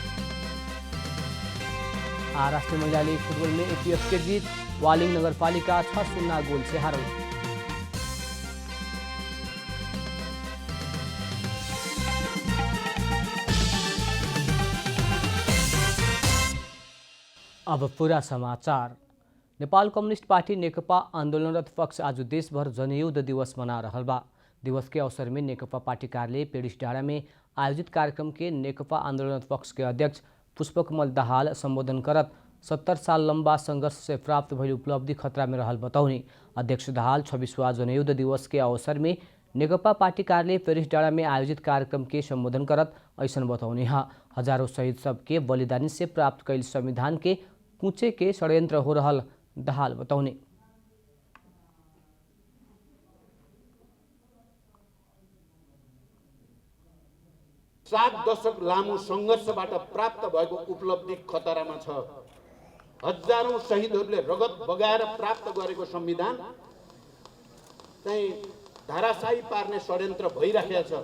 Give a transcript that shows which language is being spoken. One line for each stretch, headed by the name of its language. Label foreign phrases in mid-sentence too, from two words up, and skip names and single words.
Bhojpuri: राष्ट्रीय महिला लीग फुटबॉल में एपीएफ के जीत। वालिंग नगरपालिका 6-0 गोल से हारल। अब पूरा समाचार। नेपाल कम्युनिस्ट पार्टी नेकपा आंदोलनरत पक्ष आज देशभर जनयुद्ध दिवस मना रहल बा। दिवस के अवसर में नेकपा पार्टी कार्यालय पेडिसडाँडा में आयोजित कार्यक्रम के नेकपा आंदोलनरत पक्ष के अध्यक्ष पुष्पकमल दाहाल संबोधन करत 70 साल लंबा संघर्ष से प्राप्त भइल उपलब्धि खतरा में रहल बताउने। अध्यक्ष दाहाल 26वां जनयुद्ध दिवस के अवसर में नेकपा पार्टी कार्यालय पेडिसडाँडा में आयोजित कार्यक्रम के संबोधन करत ऐसन बताउने। हजारों शहीद सबके बलिदानी से प्राप्त कैल संविधान के कुचे के षड्यंत्र हो रहल दाहाल बताउने।
Nepali: 7 दशक लामो संघर्षबाट प्राप्त भएको उपलब्धि खतरामा छ। हजारौं शहीदहरूले रगत बगाएर प्राप्त गरेको संविधान चाहिँ धाराशाही पार्ने षड्यन्त्र भइरहेको छ।